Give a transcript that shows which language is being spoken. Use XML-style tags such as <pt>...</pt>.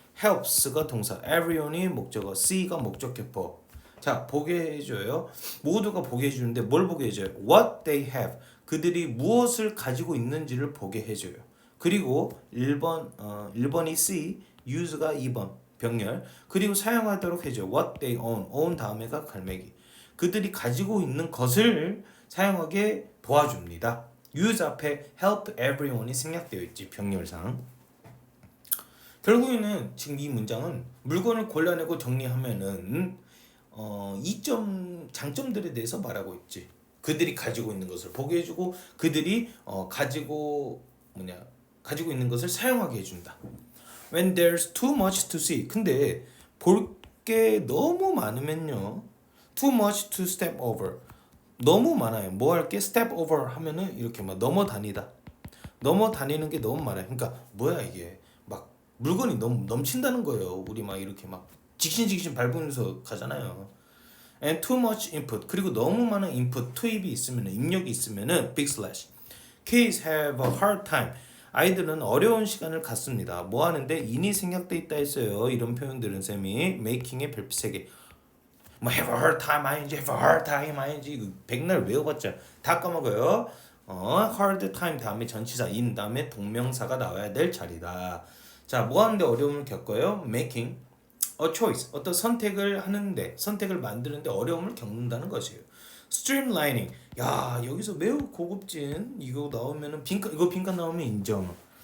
<ko>helps가 동사, everyone이 목적어, C가 목적격보. 자, 보게 해줘요. 모두가 보게 해주는데 뭘 보게 해줘요?</ko> <en>What they have.</en> <ko>그들이 무엇을 가지고 있는지를 보게 해줘요. 그리고 1번이 C, use가 2번 병렬. 그리고 사용하도록 해줘.</ko> <en>What they own</en> <ko>다음에가 갈매기. 그들이 가지고 있는 것을 사용하게 도와줍니다. use 앞에 help everyone이 생략되어 있지 병렬상. 결국에는 지금 이 문장은 물건을 골라내고 정리하면은 이점 장점들에 대해서 말하고 있지. 그들이 가지고 있는 것을 보게 해주고 그들이 가지고 있는 것을 사용하게 해준다.</ko> <en>When there's too much to see.</en> <ko>근데 볼 게 너무 많으면요.</ko> <en>Too much to step over.</en> <ko>너무 많아요. 뭐 할 게</ko> <en>step over</en> <ko>하면은 이렇게 막 넘어다니다. 넘어다니는 게 너무 많아요. 그러니까 뭐야 이게 막 물건이 너무 넘친다는 거예요. 우리 막 이렇게 막 직신 밟으면서 가잖아요.</ko> <en>And too much input.</en> <ko>그리고 너무 많은 input, 투입이 있으면은 입력이 있으면은 big slash.</ko> <en>Kids have a hard time.</en> <ko>아이들은 어려운 시간을 갖습니다. 뭐 하는데 in이 생략돼 있다 했어요. 이런 표현들은 쌤이 making의 별표 3개. 뭐</ko> <en>have a hard time ing,</en> <ko>have a hard time ing 백날 외워봤자 다 까먹어요. hard time 다음에 전치사 in 다음에 동명사가 나와야 될 자리다. 자, 뭐 하는데 어려움을 겪어요?</ko> <en>making a choice.</en> <ko>어떤 선택을 하는데 선택을 만드는데 어려움을 겪는다는 것이에요.</ko> <en>streamlining.</en> <ko>야, 여기서 매우 고급진 이거 나오면은 빈칸 나오면 인정.</ko>